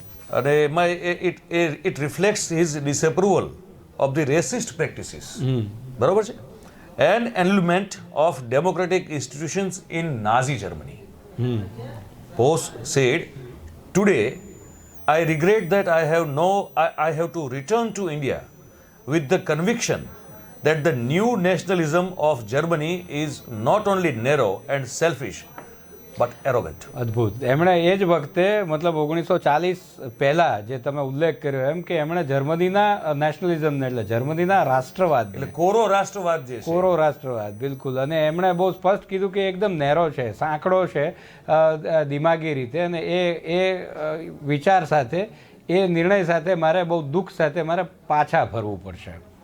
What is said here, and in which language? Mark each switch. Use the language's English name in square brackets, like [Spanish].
[Gujarati] અને એમાં [English] it reflects his disapproval of the racist practices, [Gujarati] બરોબર છે, [English] And annulment of democratic institutions in Nazi Germany. Bose said, "Today I regret that I have to return to India with the conviction that the new nationalism of Germany is not only narrow and selfish but arrogant." [Gujarati] અદ્ભુત. એમણે એ જ વખતે મતલબ 1940 પહેલા જે તમે ઉલ્લેખ કર્યો એમ કે એમણે જર્મનીના નેશનલિઝમને એટલે જર્મનીના રાષ્ટ્રવાદ, એટલે કોરો રાષ્ટ્રવાદ જે છે, કોરો રાષ્ટ્રવાદ, બિલકુલ. અને એમણે બહુ સ્પષ્ટ કીધું કે એકદમ નેરો છે, સાંકડો છે દિમાગી રીતે, અને એ વિચાર સાથે, એ નિર્ણય સાથે મારે બહુ દુઃખ સાથે મારે પાછા ફરવું પડશે.